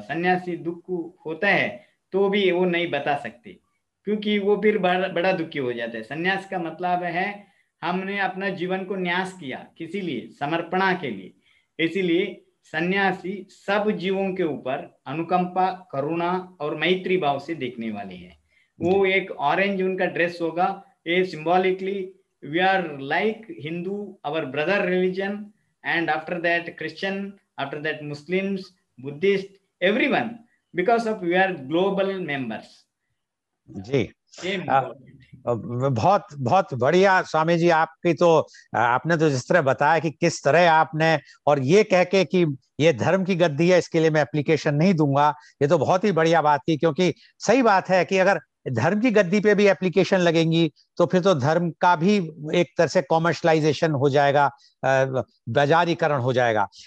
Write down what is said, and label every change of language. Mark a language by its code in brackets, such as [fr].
[hi] सन्यासी दुख होता है तो भी वो नहीं बता सकते, क्योंकि वो फिर बड़ा दुखी हो जाता है। सन्यास का मतलब है हमने अपना जीवन को न्यास किया किसी लिए, समर्पणा के लिए। इसीलिए सन्यासी सब जीवों के ऊपर अनुकंपा, करुणा और मैत्री भाव से देखने वाले हैं। वो एक ऑरेंज उनका ड्रेस होगा, ये [en] Symbolically we are like Hindu, our brother religion, and after that Christian, after that Muslims, Buddhist, everyone, because of we are global members. [hi] जी, बहुत बहुत बढ़िया स्वामी जी। आपकी तो आपने तो जिस तरह बताया कि किस तरह आपने, और ये कह के कि ये धर्म की गद्दी है इसके लिए मैं एप्लीकेशन नहीं दूंगा, ये तो बहुत ही बढ़िया बात थी। क्योंकि सही बात है कि अगर धर्म की गद्दी पे भी एप्लीकेशन लगेंगी तो फिर तो धर्म का भी एक तरह से कॉमर्शलाइजेशन हो जाएगा, बाजारीकरण हो जाएगा।